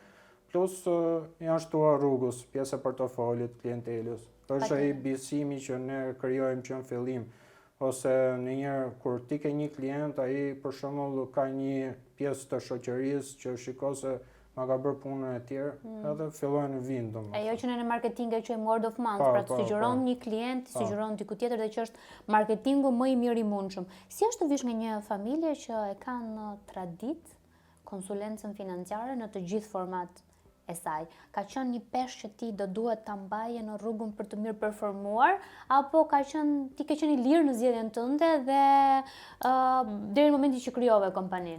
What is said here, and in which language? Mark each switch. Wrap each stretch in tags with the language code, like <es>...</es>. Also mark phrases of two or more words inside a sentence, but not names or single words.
<sq>Plus janë shtuar rrugës, pjesë e portofolit, klientelës. Është ai besimi që ne krijojmë që në fillim. Ose ndonjëherë kur ti ke një klient, ai për shembull ka një pjesë të shoqërisë që shikon se ma ka bërë punën e tjerë, edhe fillojnë në vind, E jo që në marketing e quajmë</sq> <en>word of mouth,</en> <sq>Po, pra të po, sugjeron po. një klient, sugjeron diku tjetër dhe që është marketingu më i mirë i mundshëm. Si është të vish nga një familje që e kanë tradit konsulencën financiare në të gjithë format e saj? Ka qenë një peshë që ti do duhet ta mbaje në rrugën për të mirë performuar, apo ti ke qenë i lirë në zgjedhjen tënde dhe deri në momentin që krijove kompaninë?</sq>